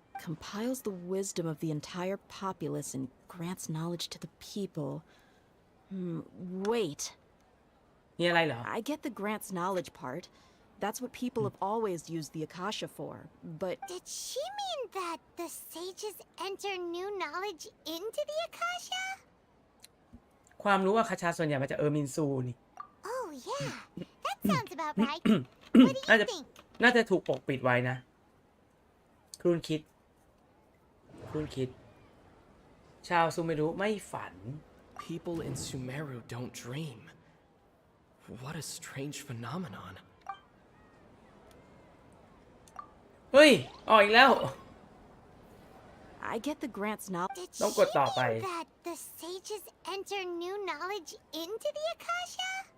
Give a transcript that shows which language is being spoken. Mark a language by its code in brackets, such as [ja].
[en] Compiles the wisdom of the entire populace and grants knowledge to the people. Wait. [th] มีอะไรเหรอ [en] I get the grants knowledge part. That's what people have always used the Akasha for, but... Did she mean that the sages enter new knowledge into the Akasha? [th] ความรู้อาคาชาส่วนใหญ่มาจากมินซูนี่ [en] Oh yeah, that sounds about right. What do you think? [th] น่าจะถูกปกปิดไว้นะคุณคิดชาวซูเมรุไม่ฝัน [en] People in Sumeru don't dream. What a strange phenomenon. [th] เฮ้ยออกอีกแล้ว [en] I get the grants knowledge. Did she [th] ต้องกดต่อไป [en] mean that the sages enter new knowledge into the Akasha?